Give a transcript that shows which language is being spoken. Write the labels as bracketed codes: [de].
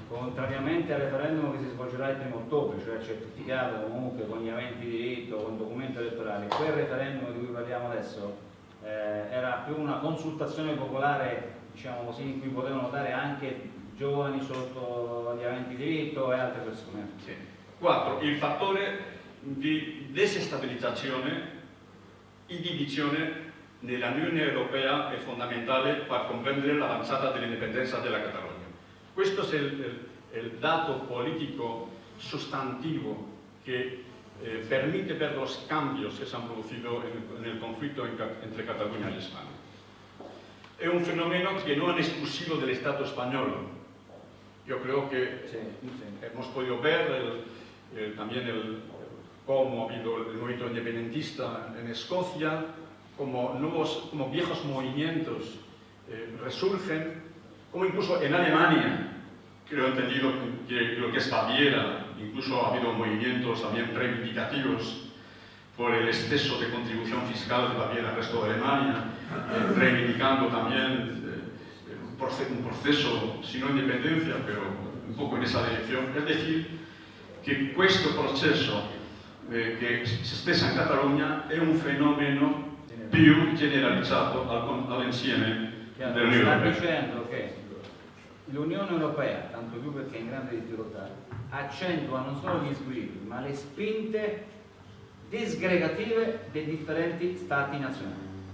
[it] contrariamente al referendum che si svolgerà il 1 ottobre, cioè certificato comunque con gli aventi diritto, con documento elettorale, quel referendum di cui parliamo adesso era più una consultazione popolare, diciamo così, in cui potevano votare anche giovani sotto gli aventi diritto e altre persone. Sì. 4. Il fattore di desestabilizzazione e divisione nell'Unione Europea è fondamentale per comprendere l'avanzata dell'indipendenza della Catalogna. Questo è il dato politico sustantivo [es] que permite ver los cambios que se han producido en el conflicto entre Cataluña y España. Es un fenómeno que no es exclusivo del Estado español. Yo creo que hemos podido ver también cómo ha habido el movimiento independentista en Escocia, como viejos movimientos resurgen, como incluso en Alemania, creo entendido que lo que es Baviera, incluso ha habido movimientos también reivindicativos por el exceso de contribución fiscal de Baviera al resto de Alemania, reivindicando también un proceso, si no independencia, pero un poco en esa dirección. Es decir, que [it] questo proceso che si espressa in Catalogna è un fenomeno più generalizzato all'insieme dell'Unione Europea. Sta dicendo che l'Unione Europea, tanto più perché è in grande difficoltà, accentua non solo gli squilibri, ma le spinte disgregative dei differenti stati nazionali.